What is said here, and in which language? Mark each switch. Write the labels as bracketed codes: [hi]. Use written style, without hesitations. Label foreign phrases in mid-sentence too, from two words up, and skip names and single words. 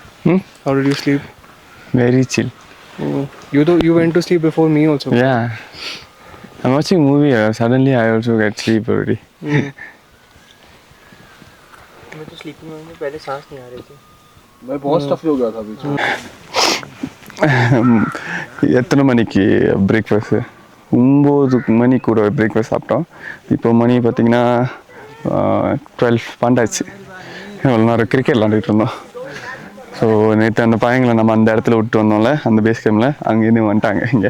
[en] How did you sleep? Very chill. You went to sleep before me also. Yeah, I'm watching movie. Suddenly I also get sleep already. [hi] मैं तो स्लीपिंग में पहले सांस नहीं आ रही थी. मैं बहुत स्टफ हो गया था बीच में. [ta] எத்தனை மணிக்கு பிரேக்ஃபாஸ்ட்டு? 9 மணிக்கு கூட பிரேக்ஃபாஸ்ட் சாப்பிட்டோம். இப்போ மணி பார்த்திங்கன்னா 12 ஆச்சு. இவ்வளோ நேரம் கிரிக்கெட் விளாண்டுட்டு இருந்தோம். ஸோ நேற்று அந்த பையங்களை நம்ம அந்த இடத்துல விட்டு வந்தோம்ல, அந்த [en] base camp, [ta] அங்கேருந்து வந்துட்டாங்க இங்கே.